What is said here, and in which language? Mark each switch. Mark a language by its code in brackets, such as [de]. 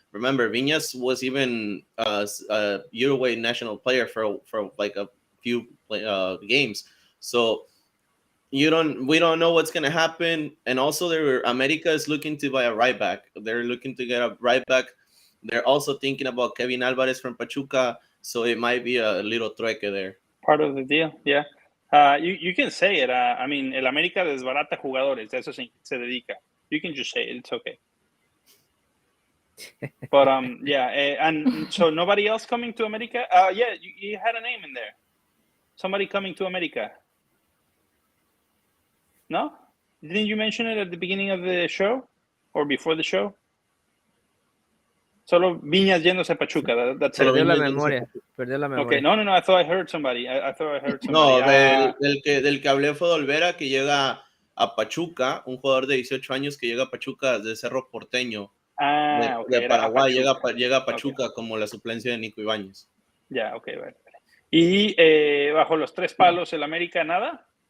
[en] Remember, Viñas was even a Uruguay national player for like a few games. So we don't know what's gonna happen. And also, America is looking to buy a right back. They're looking to get a right back. They're also thinking about Kevin Alvarez from Pachuca. So it might be a little trueque there. Part of the deal, yeah. You can say it. I mean, [es] el América desbarata jugadores. Eso se dedica. [en] You can just say it. It's okay. But and so nobody else coming to America. Yeah, you had a name in there. Somebody coming to America? No? Didn't you mention it at the beginning of the show or before the show? [es] Solo Viñas yéndose a Pachuca. [en] That's it. [es] Perdió la memoria. [en] Okay, no. I thought I heard somebody. I thought I heard somebody. [es] No, del que hablé fue de Olvera, que llega a Pachuca, un jugador de 18 años que llega a Pachuca de Cerro Porteño, de Paraguay, llega a Pachuca como la suplencia de Nico Ibáñez. Ya, vale. ¿Y bajo los tres palos el América nada?